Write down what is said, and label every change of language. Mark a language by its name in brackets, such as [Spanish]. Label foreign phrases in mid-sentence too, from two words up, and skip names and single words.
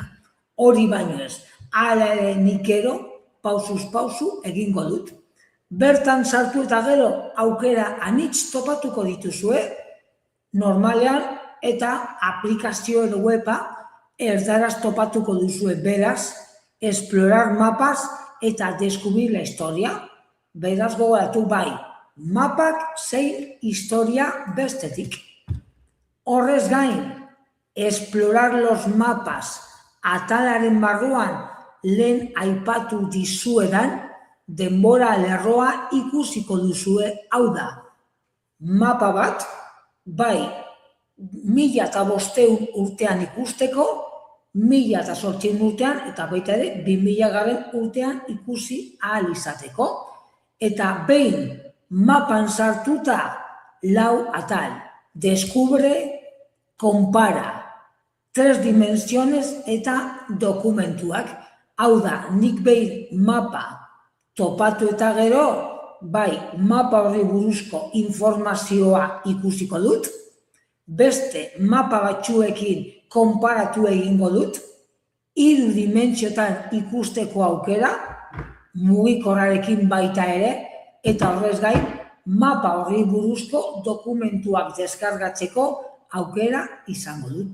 [Basque] Hori baino ez, hala ere nikero, pausuz pausu egingo dut. Bertan sartu eta gero aukera anitz topatuko dituzue, normalean eta aplikazio edo weba erdaraz topatuko duzue, beraz, [Spanish] explorar mapas eta descubrir la historia. [Basque] Beraz gogoratu bai, mapak zein historia bestetik. Horrez gain, [Spanish] explorar los mapas [Basque] atalaren barruan lehen aipatu dizuedan denbora lerroa ikusiko duzue, hau da. Mapa bat, bai, 1500 urtean ikusteko, 1800 urtean eta baita ere 2000 urtean ikusi ahal izateko. Eta behin mapan sartuta 4 atal, [Spanish] descubre, compara, 3 dimensiones [Basque] eta dokumentuak. Hau da, nik behin mapa topatu eta gero, bai, mapa horri buruzko informazioa ikusiko dut, beste mapa batzuekin konparatu egingo dut, 3 dimentsiotan ikusteko aukera, mugikorrarekin baita ere, eta horrez gain, mapa horri buruzko dokumentuak deskargatzeko aukera izango dut.